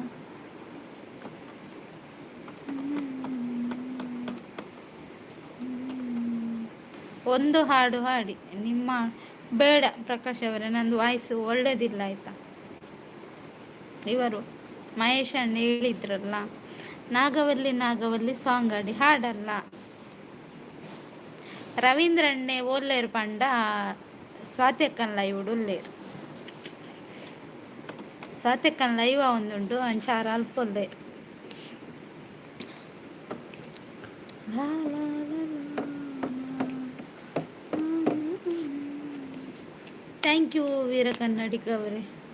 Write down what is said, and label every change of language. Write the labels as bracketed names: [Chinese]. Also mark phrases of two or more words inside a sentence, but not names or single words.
[Kannada] ಒಂದು ಹಾಡು ಹಾಡಿ ನಿಮ್ಮ. ಬೇಡ ಪ್ರಕಾಶ್ ಅವರೇ, ನಂದು ವಾಯ್ಸ್ ಒಳ್ಳೇದಿಲ್ಲ ಆಯ್ತಾ. ಇವರು ಮಹೇಶ್ ಅಣ್ಣ ಹೇಳಿದ್ರಲ್ಲ, ನಾಗವಲ್ಲಿ ನಾಗವಲ್ಲಿ ಸಾಂಗ್ ಆಡಿ. ಹಾಡಲ್ಲ. [Tulu] ರವೀಂದ್ರಣ್ಣೆ ಓಲ್ಲೇರು ಪಂಡ ಸ್ವಾತ್ಯಕ್ಕನ್ ಲೈವ್ ಉಳ್ಳೇರು. ಸ್ವಾತ್ಯಕ್ಕನ್ ಲೈವ್ ಒಂದುಂಟು ಅಂಚಾರ ಅಲ್ಪೊಲ್ಲೆ. [English] thank you [Kannada] ವೀರ ಕನ್ನಡಿಗ ಅವರೇ.